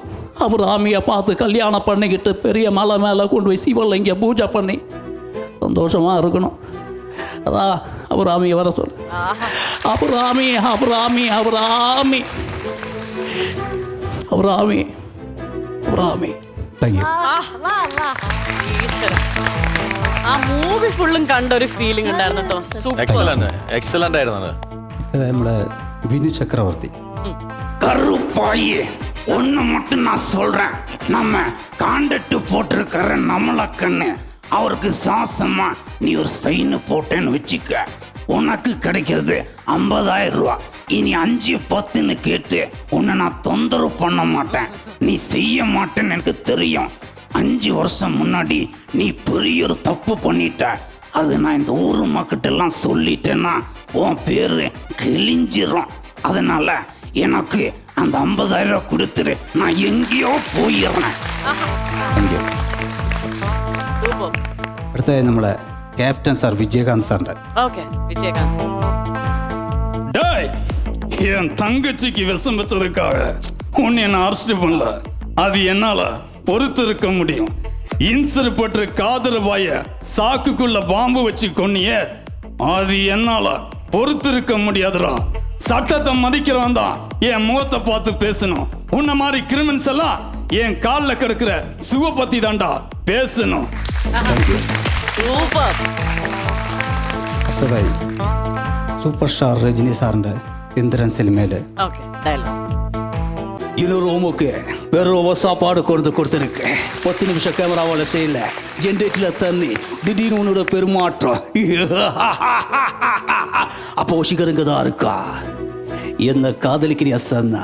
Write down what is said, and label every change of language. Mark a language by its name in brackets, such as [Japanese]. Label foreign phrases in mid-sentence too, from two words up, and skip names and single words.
[Tamil] அவர் ஆமையை பார்த்து கல்யாணம் பண்ணிக்கிட்டு பெரிய மலை மேலே கொண்டு போய் சிவலிங்க பூஜை பண்ணி சந்தோஷமாக இருக்கணும். அதான் அவர் ஆமையை வர சொல்லு. அவர் ஆமி. [Malayalam] ആ മൂവി ഫുള്ളും കണ്ട ഒരു ഫീലിംഗ് ഉണ്ടായിരുന്നു കേട്ടോ. എക്സലന്റ് ആയിരുന്നു. നമ്മുടെ വിനു ചക്രവർത്തി. [Tamil] கருப்பாயே, ஒன்று மட்டும் நான் சொல்கிறேன். நம்ம காண்டட்டு போட்டிருக்கிற நம்மள கண்ணு அவருக்கு சாசமா நீ ஒரு சைனு போட்டேன்னு வச்சுக்க, உனக்கு கிடைக்கிறது 50,000 ரூபா. இனி 5, 10ன்னு கேட்டு உன்னை நான் தொந்தரவு பண்ண மாட்டேன். நீ செய்ய மாட்டேன்னு எனக்கு தெரியும். 5 வருஷம் முன்னாடி நீ பெரிய ஒரு தப்பு பண்ணிட்ட. அது நான் இந்த ஊர் மக்கள்கிட்டெல்லாம் சொல்லிட்டேன்னா உன் பேர் கிழிஞ்சிரும். அதனால எனக்கு அந்த 50,000 ரூபா கொடுத்துரு, நான் எங்கேயோ போயிடுறேன். [Malayalam] അടുത്ത നമ്മളെ ക്യാപ്റ്റൻ സാർ വിജയകാന്ത് സാറിന്റെ. ഓക്കെ, വിജയകാന്ത്. [Tamil] என் தங்கச்சிக்கு விஷம் வச்சதுக்காக உன்னை நான் அரெஸ்ட் பண்ணல. அது என்னால பொறுத்து இருக்க முடியும். இன்சர் பற்று காதல் வாய சாக்குக்குள்ள பாம்பு வச்சு கொன்னிய, அது என்னால பொறுத்து இருக்க முடியாதுடா. சட்டத்தை மதிக்கிறவன் தான் என் முகத்தை பார்த்து பேசணும். உன்ன மாதிரி கிரிமினல்ஸ் எல்லாம் என் காலில் கிடக்குற சுவ பத்தி தாண்டா பேசணும். [Malayalam] അടുത്തതായി [English] super star [Malayalam] രജനി സാറിന്റെ ഇന്ദ്രൻ സിനിമയില് [Tamil] இன்னொரு ரூமுக்கு வெறும் சாப்பாடு கொடுத்துருக்கு. 10 நிமிஷம் கேமராவோட செய்யல, ஜென்ரேட்டர்ல தண்ணி, திடீர்னு உன்னோட பெருமாற்றம். அப்போ வசிக்கிறங்க தான் இருக்கா. என்ன காதலிக்கிறியா சன்னா?